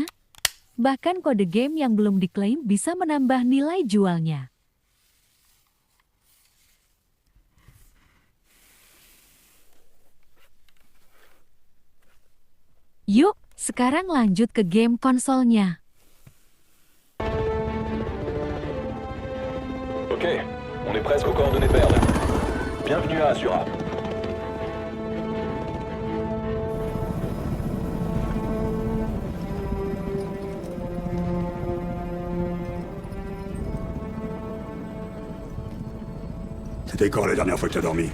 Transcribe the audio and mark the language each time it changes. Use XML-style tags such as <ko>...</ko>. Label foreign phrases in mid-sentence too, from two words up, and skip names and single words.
<id>Bahkan kode game yang belum diklaim bisa menambah nilai jualnya. Yuk, sekarang lanjut ke game konsolnya.</id> <fr>Ok, on est presque aux coordonnées perles. Bienvenue à Asura. C'était quand la dernière fois que t'as dormi?</fr>